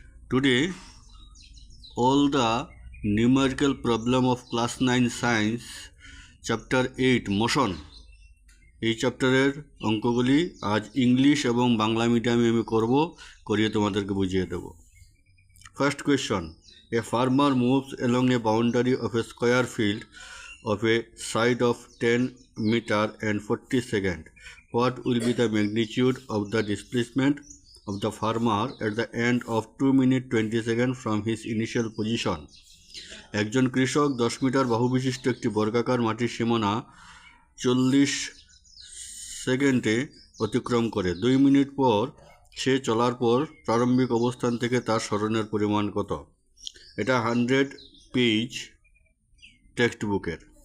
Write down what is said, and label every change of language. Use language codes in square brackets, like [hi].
[en] today all the numerical problem of class 9 science chapter 8 motion [bn] এই চ্যাপ্টারের অঙ্কগুলি আজ English এবং বাংলা মিডিয়ামে আমি করিয়ে তোমাদেরকে বুঝিয়ে দেব। [en] First question, a farmer moves along a boundary of a square field of a side of 10 meter and 40 second. What will be the magnitude of the displacement of the farmer at the end of 2 minutes 20 seconds from his initial position? [bn] একজন কৃষক 10 metre বাহু বিশিষ্ট একটি বর্গাকার মাটির সীমানা 40 সেকেন্ডে অতিক্রম করে। 2 মিনিট পর সে চলার পর প্রারম্ভিক অবস্থান থেকে তার সরণের পরিমাণ কত? এটা 100 পেজ টেক্সট বুকের।